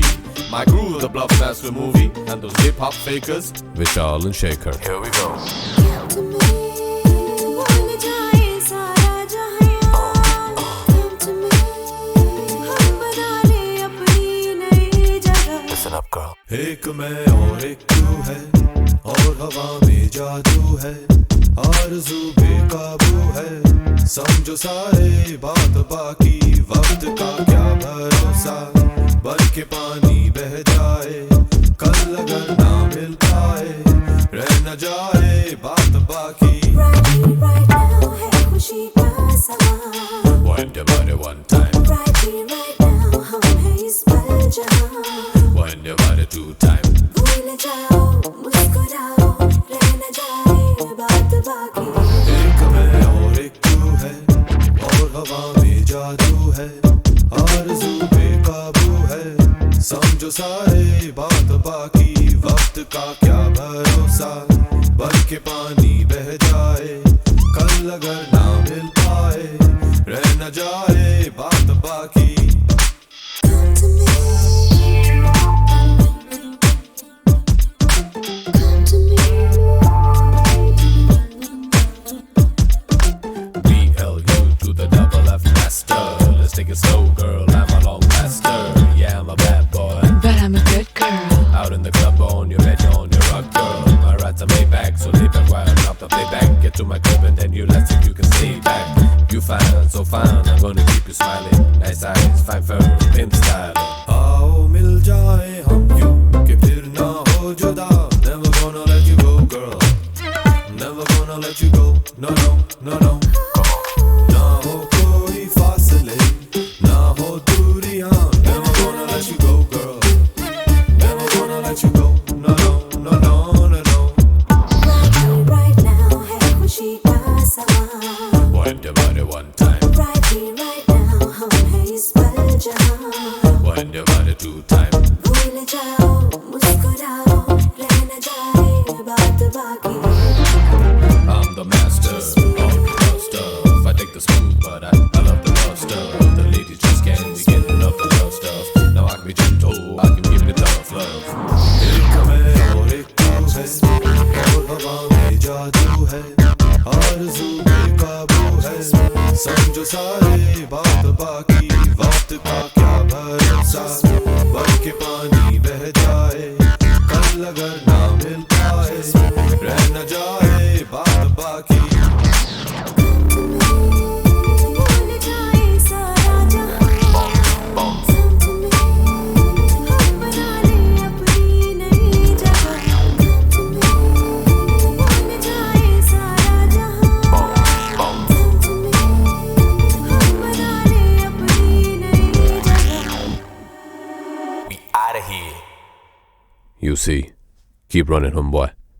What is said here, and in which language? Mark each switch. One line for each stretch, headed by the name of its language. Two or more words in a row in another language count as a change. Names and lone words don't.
English: My crew, the Bluff Master movie, and those hip hop fakers, Vishal and Shaker. Here we go. Listen up, girl.
Hindi: एक मैं और एक तू है और हवा में जादू है आरज़ू बेकाबू है समझो सारे बात बाकी वक्त का क्या भरोसा बन के पानी बह जाए कल अगर ना मिल पाए रह न जाए बात बाकी
English: right now
Hindi: है खुशी का समा
English: Wind your body one time. right here right now
Hindi: हम हैं इस पल जहां
English: Wind your body two time.
Hindi: भूल जाओ मुस्कुराओ रह न जाए बात बाकी एक मैं और एक तू है और हवा में जादू है आरज़ू बेकाबू है समझो सारे बात बाकी वक्त का क्या भरोसा बन के पानी बह जाए कल अगर ना मिल पाए रह न जाए बात बाकी
English: come to me come to me BLU to the double F master. Let's take it slow, girl. I'm a long master. Yeah, I'm a bad boy. But I'm a good girl. Out in the club on your bed, on your rock, girl. My rides are made back, so lay back while I drop the playback. Get to my crib and then you let's see if you can stay back. You fine, so fine. I'm gonna keep you smiling. Nice eyes, fine fur, pimp styling.
Hindi: आओ मिल जाए हम यूं कि फिर ना हो जुदा
English: never gonna let you go girl never gonna let you go no no no no
Hindi: ना हो कोई फासले ना हो दूरियां
English: never gonna let you go girl never gonna let you go no no no no no no right now
Hindi: है खुशी का समा
English: Wind your body one time. right here right now
Hindi: हम हैं इस पल जहां
English: Wind your body two time.
Hindi: भूल जाओ मुस्कुराओ रह न जाए बात बाकी
English: I'm the master of the love stuff. I take the smooth, but I love the love stuff. The ladies just can't be getting enough the love stuff. Now I can be gentle, I can give it tough love.
Hindi: एक मैं और एक तू है और हवा में जादू है आरज़ू बेकाबू है समझो सारे बात बाकी वक्त का क्या भरोसा बन के पानी बह जाए कल अगर ना मिल पाए रह न जाए बात बाकी भूल जाए सारा जहां
English: come to me
Hindi: हम बना ले अपनी नई जगह
English: come to me
Hindi: भूल जाए सारा जहां
English: come to me
Hindi: हम बना ले अपनी नई जगह
English: We out of here. You see, keep running, homeboy.